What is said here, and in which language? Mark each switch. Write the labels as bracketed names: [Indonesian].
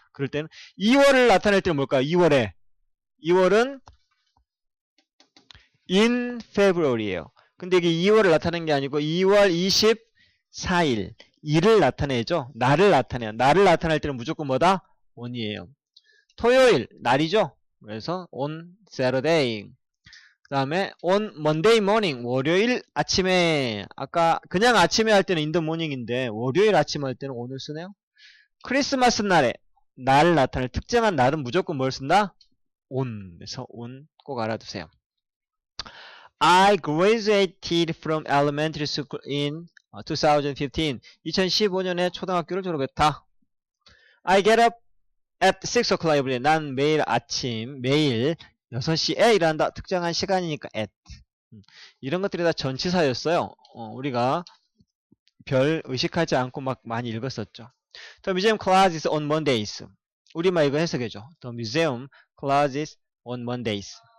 [Korean] 그럴 때는 2월을 나타낼 때는 뭘까요? 2월은 [English] in February [Korean] 예요. 근데 이게 2월을 나타내는 게 아니고 2월 24일 일을 나타내죠. 날을 나타내요. 날을 나타낼 때는 무조건 뭐다? on이에요. 토요일 날이죠. 그래서 [English] on Saturday. [Korean] 그 다음에 [English] on Monday morning [Korean] 월요일 아침에 아까 그냥 아침에 할 때는 [English] in the morning [Korean] 인데 월요일 아침 할 때는 on을 쓰네요. 크리스마스 날에 날을 나타낼 특정한 날은 무조건 뭘 쓴다? [English] on. [Korean] 그래서 on 꼭 알아두세요. [English] I graduated from elementary school in 2015. [Korean] 2015년에 초등학교를 졸업했다. [English] I get up at 6 o'clock every day. [Korean] 난 매일 아침, 매일 6시에 일어난다. 특정한 시간이니까 at. 이런 것들이 다 전치사였어요. 우리가 별 의식하지 않고 막 많이 읽었었죠. [English] The museum closes on Mondays. [Korean] 우리만 이거 해석해줘. [English] The museum closes on Mondays.